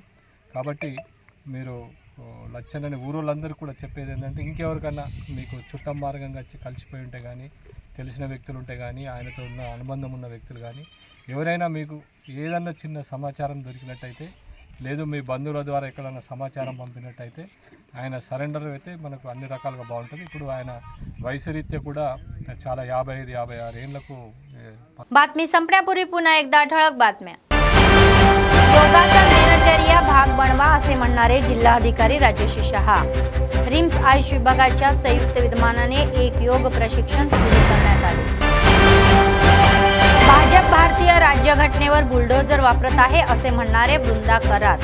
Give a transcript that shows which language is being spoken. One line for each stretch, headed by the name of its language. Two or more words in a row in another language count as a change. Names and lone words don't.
Telugu: కాబట్టి మీరు లచ్చన్నని ఊరోళ్ళందరూ కూడా చెప్పేది ఏంటంటే ఇంకెవరికన్నా మీకు చుట్టం మార్గంగా కలిసిపోయి ఉంటే కానీ, తెలిసిన వ్యక్తులు ఉంటే కానీ, ఆయనతో ఉన్న అనుబంధం ఉన్న వ్యక్తులు కానీ ఎవరైనా మీకు ఏదన్నా చిన్న సమాచారం దొరికినట్టయితే, లేదు మీ బంధువుల ద్వారా ఎక్కడన్నా సమాచారం పంపినట్టయితే ఆయన సరెండర్ అయితే మనకు అన్ని రకాలుగా బాగుంటుంది. ఇప్పుడు ఆయన వయసు రీత్యా కూడా చాలా 55-56 ఏళ్లకు.
Marathi: बातमी संपण्यापूर्वी पुन्हा एकदा ठळक बातम्या. योगासन दिनचर्या भाग बनवा असे म्हणणारे जिल्हाधिकारी राजेश शहा. रिम्स आयुष विभागाच्या संयुक्त विद्यमानाने एक योग प्रशिक्षण सुरू करण्यात आले. भाजप भारतीय राज्यघटनेवर बुलडोजर वापरत आहे असे म्हणणारे वृंदा करात.